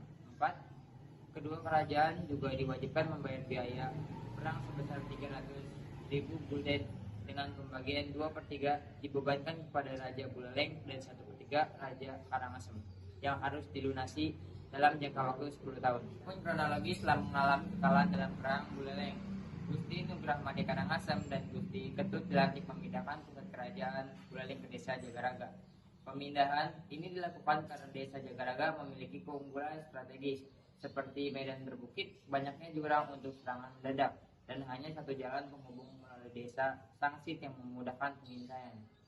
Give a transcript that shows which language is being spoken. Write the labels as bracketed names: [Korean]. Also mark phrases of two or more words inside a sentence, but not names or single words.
[Indonesian] Empat, kedua kerajaan juga diwajibkan membayar biaya perang sebesar 300.000 gulden dengan pembagian 2/3 dibebankan kepada Raja Buleleng dan 1/3 Raja Karangasem yang harus dilunasi dalam jangka waktu 10 tahun. Pun kronologi setelah mengalami kekalahan dalam perang Buleleng, Gusti Ngurah Made Karangasem dan Gusti Ketut Jelantik memindahkan pusat kerajaan Buleleng ke desa Jagaraga. Pemindahan ini dilakukan karena desa Jagaraga memiliki keunggulan strategis seperti medan berbukit, banyaknya jurang untuk serangan mendadak, dan hanya satu jalan penghubung melalui desa Sangsit yang memudahkan pengintaian.